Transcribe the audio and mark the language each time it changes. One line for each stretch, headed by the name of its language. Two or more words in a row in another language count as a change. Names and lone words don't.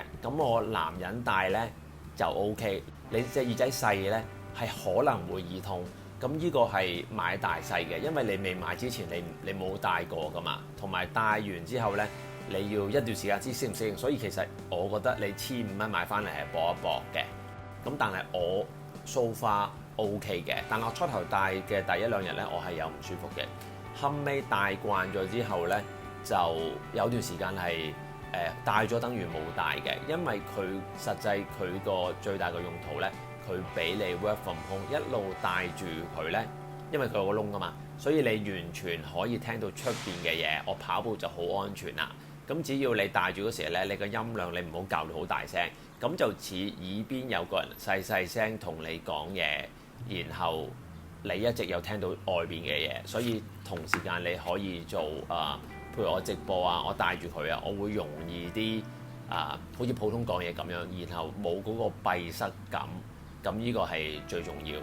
Cantonese: 咁我男人戴咧就 OK， 你隻耳仔細咧係可能會耳痛，咁呢個係買大細嘅，因為你未買之前你冇戴過噶嘛，同埋戴完之後咧你要一段時間知適唔適應，所以其實我覺得你1500蚊買翻嚟係搏一搏嘅，咁但係我
English: so far
Cantonese: OK 嘅，但我初頭戴嘅第1-2日咧我係有唔舒服嘅，後尾戴慣咗之後咧就有段時間係戴咗等於冇戴嘅，因為佢實際佢個最大嘅用途咧，佢俾你
English: work from home
Cantonese: 一路戴住佢咧，因為佢有個窿㗎嘛，所以你完全可以聽到出邊嘅嘢。我跑步就好安全啦。咁只要你戴住嗰時咧，你個音量你唔好校到好大聲，咁就似耳邊有個人細細聲同你講嘢，然後你一直有聽到外邊嘅嘢，所以同時間你可以做譬如我直播啊，我戴住佢啊，我會容易啲好似普通講嘢咁樣，然後冇嗰個閉塞感，咁呢個係最重要。